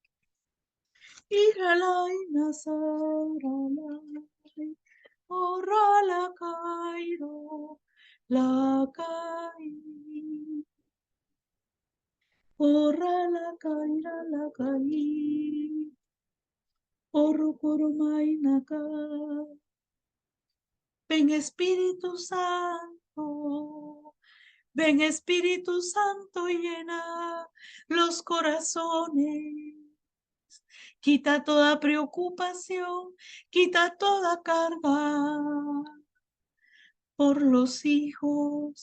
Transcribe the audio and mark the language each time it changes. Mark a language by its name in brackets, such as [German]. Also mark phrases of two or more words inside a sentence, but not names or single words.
[Spanish] Iralaina saralai, ora la cairo, la cai, ora la caira, la cai, oro coromaina ca. Ven Espíritu Santo, ven Espíritu Santo, llena los corazones. Quita toda preocupación, quita toda carga por los hijos.